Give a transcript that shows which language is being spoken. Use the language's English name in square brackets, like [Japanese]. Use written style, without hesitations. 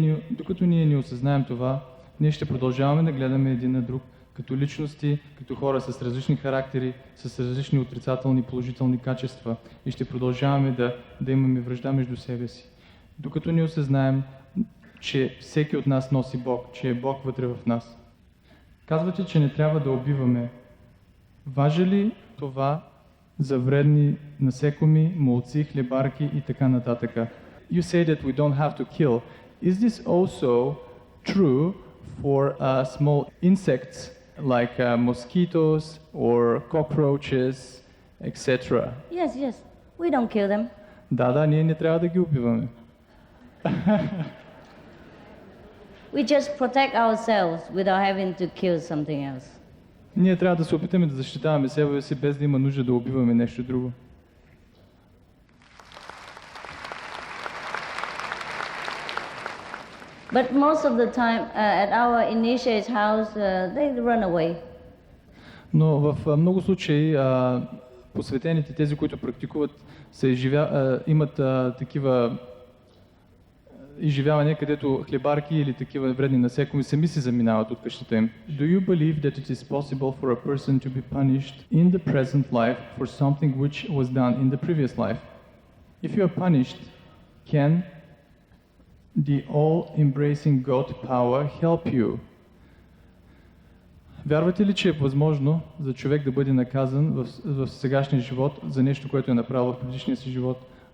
[Bulgarian] Докато ние не осъзнаем това, ние ще продължаваме да гледаме един на друг като личности, като хора с различни характери, с различни отрицателни и положителни качества и ще продължаваме да имаме вражда между себе си. Докато не осъзнаем, че всеки от нас носи Бог, че е Бог вътре в нас. Казвате, че не трябва да убиваме. Важи ли това за вредни насекоми, молци, хлебарки и така нататък? [English] You say that we don't have to kill. Is this also true for small insects like mosquitoes or cockroaches, etc.? Yes, we don't kill them. [Bulgarian] Да, ние не трябва да ги убиваме. [English] We just protect ourselves without having to kill something else. [Bulgarian] Ние трябва да се опитаме да защитаваме себе си, без да има нужда да убиваме нещо друго. [English] But most of the time, at our initiate's house, they run away. [Bulgarian] Но в много случаи посветените, тези, които практикуват, имат такива изживявания, където хлебарки или такива вредни насекоми сами се заминават от къщата им. [English] Do you believe that it is possible for a person to be punished in the present life for something which was done in the previous life? If you are punished, can the all-embracing God power help you? [Bulgarian] Вярвате ли, че е възможно за човек да бъде наказан в сегашния живот за нещо, което е направил в предишния си живот?